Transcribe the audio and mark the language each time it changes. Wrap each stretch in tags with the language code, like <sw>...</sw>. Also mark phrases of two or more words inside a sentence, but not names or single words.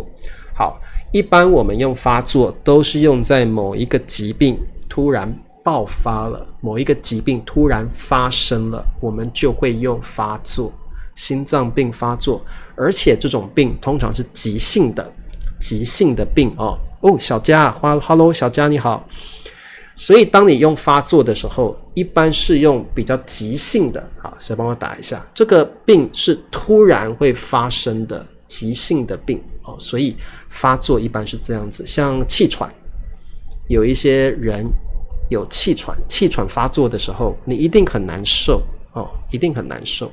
<zh>好，一般我們用發作都是用在某一个疾病突然爆发了，某一个疾病突然发生了，我們就會用發作，心臟病發作，而且這種病通常是急性的病哦。小佳 ，Hello，小佳你好。所以當你用發作的時候，一般是用比較急性的。好，誰幫我打一下？這個病是突然會發生的急性的病哦，所以發作一般是這樣子。像氣喘，有一些人有氣喘發作的時候，你一定很難受哦，一定很難受。</zh>